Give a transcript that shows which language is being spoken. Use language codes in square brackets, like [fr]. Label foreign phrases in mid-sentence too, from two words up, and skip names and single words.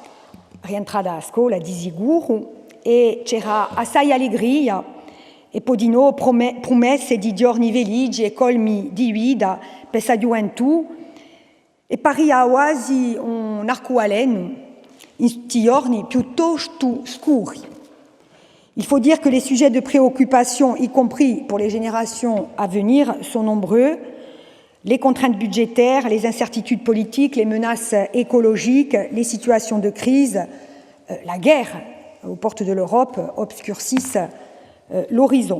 [it] a scuola di sicuro, e c'era assai allegria, e poi di noi promesse di giorni felici e colmi di vita per la gioventù, e paria quasi un arcobaleno in giorni piuttosto scuri. [fr] Il faut dire que les sujets de préoccupation, y compris pour les générations à venir, sont nombreux. Les contraintes budgétaires, les incertitudes politiques, les menaces écologiques, les situations de crise, la guerre aux portes de l'Europe obscurcissent l'horizon.